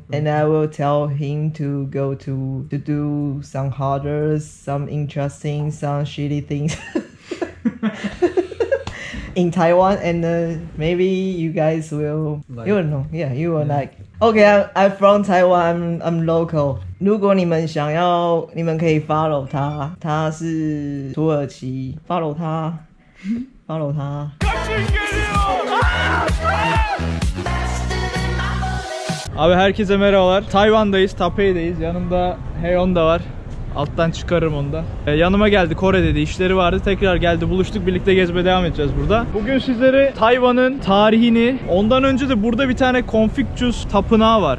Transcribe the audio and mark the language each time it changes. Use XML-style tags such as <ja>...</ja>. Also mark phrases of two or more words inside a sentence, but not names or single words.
<en>And I will tell him to go to do some harder, some interesting, some shitty things in Taiwan, and maybe you guys will you will know. Yeah, you will like. Okay, I'm from Taiwan. I'm local.</en> <zh>如果你们想要，你们可以 follow 他，他是土耳其 ，follow 他，follow 他。</zh> <tr>Abi herkese merhabalar. Tayvan'dayız, Taipei'deyiz. Yanımda Heyon da var. Alttan çıkarırım onu da. Yanıma geldi, Kore'de işleri vardı. Tekrar geldi, buluştuk, birlikte gezmeye devam edeceğiz burada. Bugün sizlere Tayvan'ın tarihini, ondan önce de burada bir tane Confucius tapınağı var.</tr>